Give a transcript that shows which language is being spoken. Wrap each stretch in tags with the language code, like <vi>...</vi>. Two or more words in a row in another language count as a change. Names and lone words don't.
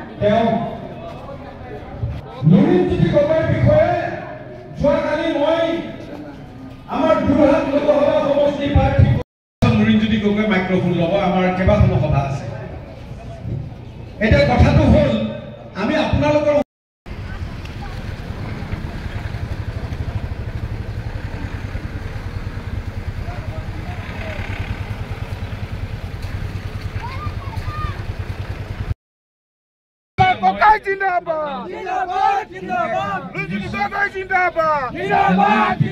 <as>তেওঁ নৰীনজ্যোতি গগৈৰ বিষয়ে যোৱাকালি মই আমাৰ যোৰহাট লোকসভা সমষ্টি প্ৰাৰ্থী নৰীনজ্যোতি গগৈ মাইক্ৰফোন ল'ব আমাৰ কেইবাখনো সভা আছে এতিয়া কথাটো হ'ল আমি আপোনালোকৰ বকাই জিন্দাবাদ! জিন্দাবাদ! জিন্দাবাদ! জিন্দাবাদ! জিন্দাবাদ! জিন্দাবাদ! জিন্দাবাদ!</as>